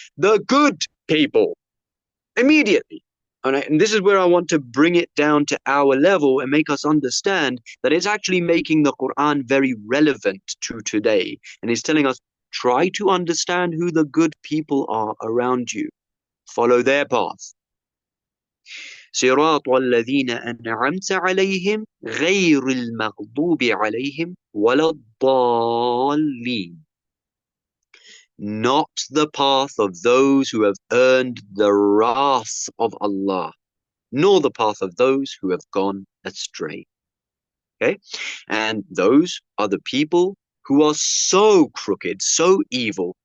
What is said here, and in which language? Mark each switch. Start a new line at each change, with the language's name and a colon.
English: The good people, immediately. And this is where I want to bring it down to our level and make us understand that it's actually making the Quran very relevant to today. And it's telling us, try to understand who the good people are around you. Follow their path.
Arabic: صراط الذين أنعمت عليهم غير المغضوب عليهم ولا الضالين.
English: Not the path of those who have earned the wrath of Allah, nor the path of those who have gone astray. Okay? And those are the people who are so crooked, so evil.